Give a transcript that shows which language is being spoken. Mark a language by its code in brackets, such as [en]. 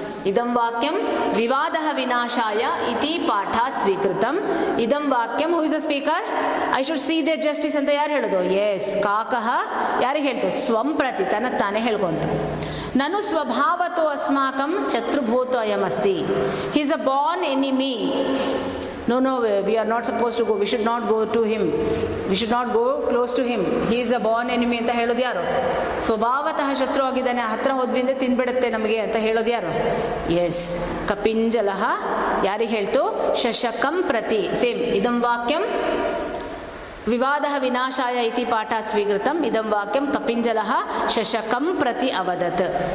[sa] ಇದಂ ವಾಕ್ಯಂ ವಿವಾದಃ ವಿನಾಶಾಯ ಇತಿ ಪಾಠಾತ್ ಸ್ವೀಕೃತಂ. ಇದಂ ವಾಕ್ಯಂ, [en] Who is the speaker? I should see their justice [kn] ಅಂತ ಯಾರು ಹೇಳೋದು? [en] Yes, ಕಾಕಃ. [kn] ಯಾರಿಗೆ ಹೇಳ್ತು? [sa] ಸ್ವಂ ಪ್ರತಿ, [kn] ತನಗೆ ತಾನೇ ಹೇಳ್ಕೊಂತ. [sa] ನನು ಸ್ವಭಾವತೋ ಅಸ್ಮಾಕಂ ಶತ್ರುಭೂತೋ ಅಯಮಸ್ತಿ. [en] He is a born enemy. No, we are not supposed to go. We should not go to him. We should not go close to him. He is a born enemy [kn] ಅಂತ ಹೇಳೋದು ಯಾರು? ಸ್ವಭಾವತಃ ಶತ್ರು ಆಗಿದ್ದಾನೆ, ಹತ್ರ ಹೋದ್ವಿಂದ ತಿಂದ್ಬಿಡುತ್ತೆ ನಮಗೆ ಅಂತ ಹೇಳೋದು ಯಾರು? [sa] ಎಸ್, ಕಪಿಂಜಲಃ. [kn] ಯಾರಿಗೆ ಹೇಳ್ತು? [sa] ಶಶಕಂ ಪ್ರತಿ. ಸೇಮ್, ಇದಂ ವಾಕ್ಯಂ ವಿವಾದಃ ವಿನಾಶಾಯ ಇತಿ ಪಾಠಾತ್ ಸ್ವೀಕೃತಂ ಇದಂ ವಾಕ್ಯಂ ಕಪಿಂಜಲಃ ಶಶಕಂ ಪ್ರತಿ ಅವದತ್.